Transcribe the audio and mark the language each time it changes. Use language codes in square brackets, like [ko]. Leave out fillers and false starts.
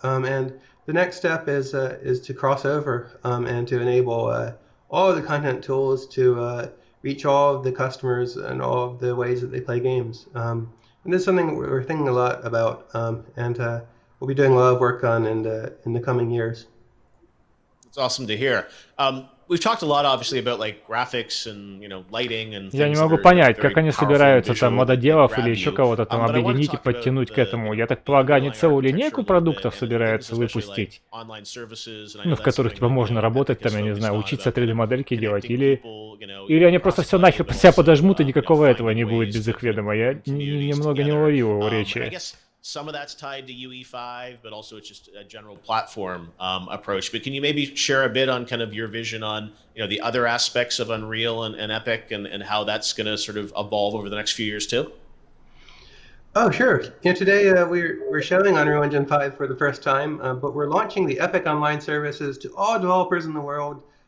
[en] And the next step is to cross over and to enable all of the content tools to reach all of the customers and all of the ways that they play games. And this is something we're thinking a lot about, and we'll be doing a lot of work on in the coming years. It's awesome to hear. We've talked a lot, obviously, about like graphics and lighting and. [ru] Я не могу понять, как они собираются там мододелов или еще кого-то там объединить и подтянуть к этому. Я так полагаю, они целую линейку продуктов собираются выпустить, в которых типа можно работать там, я не знаю, учиться 3D-модельки делать, или они просто все нахер себя подожмут и никакого этого не будет без их ведома. Я немного не уловил его речи. [en] Some of that's tied to UE5, but also it's just a general platform approach. But can you maybe share a bit on kind of your vision on the other aspects of Unreal and Epic and how that's going to sort of evolve over the next few years too? Oh, sure. Today we're showing Unreal Engine 5 for the first time, but we're launching the Epic Online services to all developers in the world.